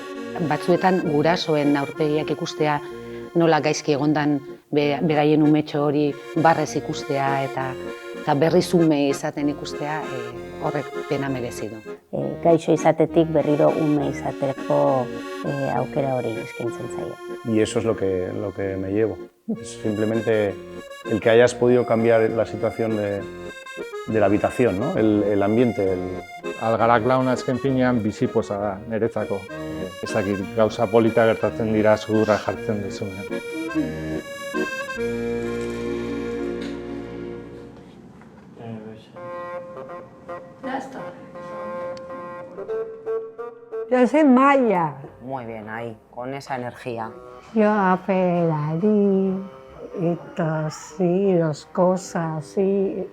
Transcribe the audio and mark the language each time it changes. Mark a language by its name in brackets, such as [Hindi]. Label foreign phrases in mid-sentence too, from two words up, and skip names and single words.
[Basque] Batzuetan gurasoen aurpegiak ikustea nola gaizki egondan beraien umetxo hori barrez ikustea eta berriz ume izaten ikustea horrek pena merezi du. Gaixo izatetik berriro ume izateko aukera hori eskaintzen zaio. [Spanish] Y eso es lo que me llevo. Es simplemente el que hayas podido cambiar la situación de la habitación, ¿no? El ambiente. [Basque] Algara Clown azken finean bizipoza da, niretzako. Ezakit, gauza polita gertatzen dira sudurra jartzen dizunean. [Spanish] Yo soy Maya. Muy bien, ahí, con esa energía. Yo apelarí y así, las cosas así.